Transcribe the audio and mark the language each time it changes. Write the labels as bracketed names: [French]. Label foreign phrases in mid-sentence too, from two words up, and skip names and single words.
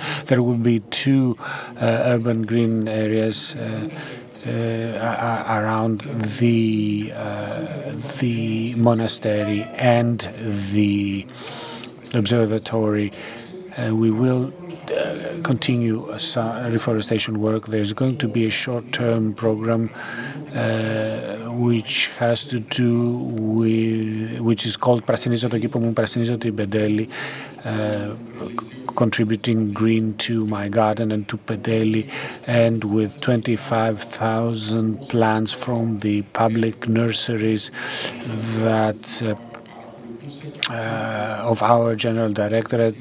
[English] There will be two urban green areas around the monastery and the observatory. We will continue reforestation work. There's going to be a short-term program which has to do with, which is called [Greek] Πρασινίζω το κήπο μου, πρασινίζω την Pendeli, [English] contributing green to my garden and to Pendeli, and with 25,000 plants from the public nurseries that of our general directorate.